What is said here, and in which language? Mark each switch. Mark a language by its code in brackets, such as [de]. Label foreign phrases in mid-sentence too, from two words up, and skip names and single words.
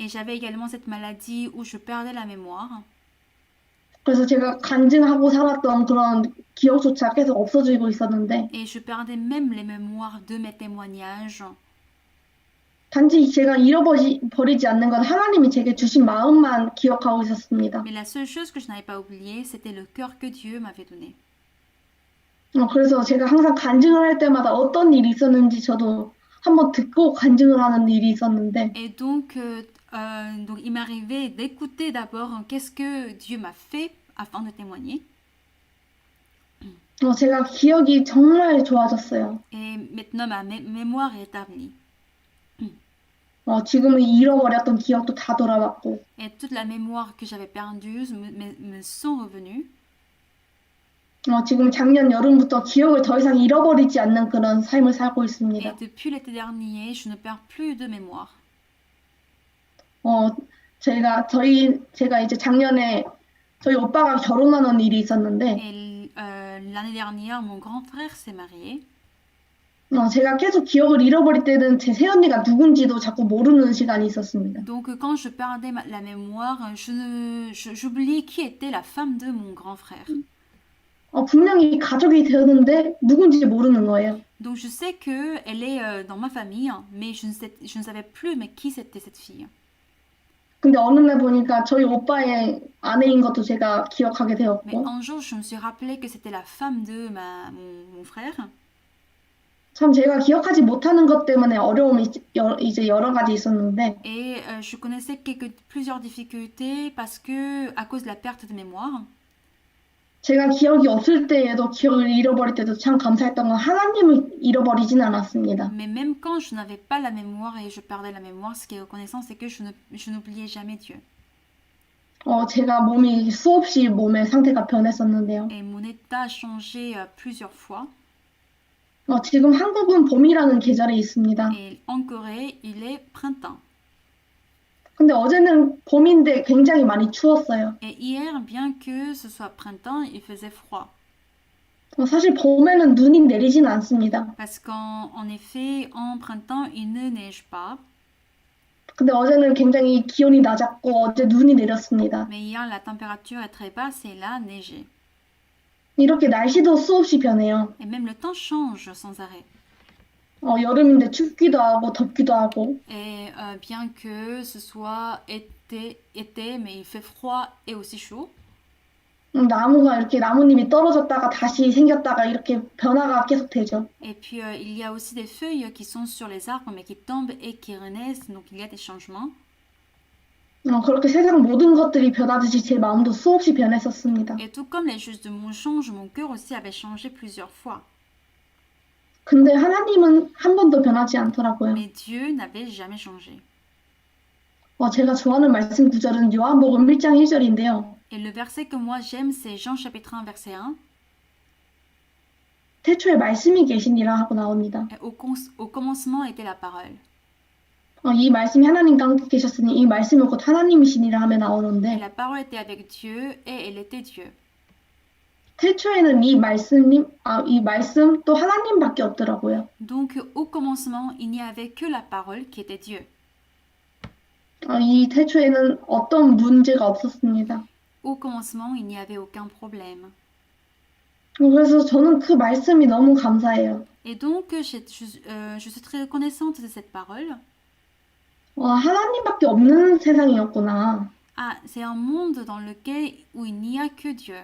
[fr] Et j'avais également cette maladie où je perdais la mémoire. [ko] 그래서 제가 간증하고 살았던 그런 기억조차 계속 없어지고 있었는데, [fr] Et je perdais même les mémoires de mes témoignages. [ko] 단지 제가 잃어버리지 않는 건 하나님이 제게 주신 마음만 기억하고 있었습니다. [fr] Mais la seule chose que je n'avais pas oubliée, c'était le cœur que Dieu m'avait donné. [ko] 그래서 제가 항상 간증을 할 때마다 어떤 일이 있었는지 저도 한번 듣고 간증을 하는 일이 있었는데, [fr] Et donc il m'arrivait d'écouter d'abord qu'est-ce que Dieu m'a fait afin de témoigner. [ko] 제가 기억이 정말 좋아졌어요. [fr] Et maintenant ma mémoire est établie. [ko] 지금은 잃어버렸던 기억도 다 돌아왔고, [fr] Et toute la mémoire que j'avais perdue me sont revenues. [ko] 지금 작년 여름부터 기억을 더 이상 잃어버리지 않는 그런 삶을 살고 [fr] Et [ko] 있습니다. [fr] depuis l'été dernier, je ne perds plus de mémoire. [ko] 제가 이제 작년에 저희 오빠가 결혼하는 일이 있었는데, [fr] Et l'année dernière, mon grand frère s'est marié. [ko] 제가 계속 기억을 잃어버릴 때는 제 새언니가 누군지도 자꾸 모르는 시간이 있었습니다. [fr] Donc quand je perdais la mémoire, j'oubliais qui était la femme de mon grand frère. [ko] 분명히 가족이 되었는데 누군지 모르는 거예요. [fr] Donc je sais qu'elle est dans ma famille, mais je ne savais plus mais qui c'était cette fille. [ko] 근데 어느 날 보니까 저희 오빠의 아내인 것도 제가 기억하게 [fr] Mais [ko] 되었고, [fr] un jour, je me suis rappelé que c'était la femme de mon frère. [ko] 참 제가 기억하지 못하는 것 때문에 어려움이 이제 여러 가지 있었는데, [fr] Et je connaissais plusieurs difficultés parce que, à cause de la perte de mémoire. [ko] 제가 기억이 없을 때에도 기억을 잃어버릴 때도 참 감사했던 건 하나님을 잃어버리진 않았습니다. [fr] Mais même quand je n'avais pas la mémoire et je perdais la mémoire, ce qui est reconnaissant, c'est que je n'oubliais jamais Dieu. [ko] 제가 몸이 수없이 몸의 상태가 변했었는데요. [fr] Et mon état a changé plusieurs fois. [ko] 지금 한국은 봄이라는 계절에 있습니다. [fr] Et en Corée, il est printemps. [ko] 근데 어제는 봄인데 굉장히 많이 추웠어요. [fr] Et hier, bien que ce soit printemps, il faisait froid. [ko] 사실 봄에는 눈이 내리진 않습니다. [fr] Parce qu'en effet, en printemps, il ne neige pas. [ko] 근데 어제는 굉장히 기온이 낮았고 어제 눈이 내렸습니다. [fr] Mais hier, la température est très basse et il a neigé. [ko] 이렇게 날씨도 수없이 변해요. [fr] Et même le temps change sans arrêt. [ko] 여름인데 춥기도 하고 덥기도 하고. [fr] Et bien que ce soit été, mais il fait froid et aussi chaud. [ko] 나무가 이렇게 나뭇잎이 떨어졌다가 다시 생겼다가 이렇게 변화가 계속 되죠. [fr] Et puis il y a aussi des feuilles qui sont sur les arbres mais qui tombent et qui renaissent, donc il y a des changements. [ko] 그렇게 세상 모든 것들이 변하듯이 제 마음도 수없이 변했었습니다. [fr] Et tout comme les choses de mon changent, mon cœur aussi avait changé plusieurs fois. [ko] 근데 하나님은 한 번도 변하지 않더라고요. [fr] Mais Dieu n'avait jamais changé. [ko] 제가 좋아하는 말씀 구절은 요한복음 1장 1절인데요. [fr] Et le verset que moi j'aime, c'est Jean chapitre 1, verset 1. [ko] 태초에 말씀이 계시니라 하고 나옵니다. [fr] Et au commencement était la parole. [ko] 이 말씀이 하나님과 함께 계셨으니 이 말씀이 곧 하나님이시니라 하며 [fr] Et [ko] 나오는데 [fr] la parole était avec Dieu et elle était Dieu. [ko] 태초에는 이 말씀 또 하나님밖에 없더라고요. [fr] Donc au commencement, il n'y avait que la parole qui était Dieu. [ko] 이 태초에는 어떤 문제가 없었습니다. [fr] Au commencement, il n'y avait aucun problème. [ko] 그래서 저는 그 말씀이 너무 감사해요. [fr] Et donc, je suis très reconnaissante de cette parole. [ko] 하나님밖에 없는 세상이었구나. [fr] Ah, c'est un monde dans lequel où il n'y a que Dieu.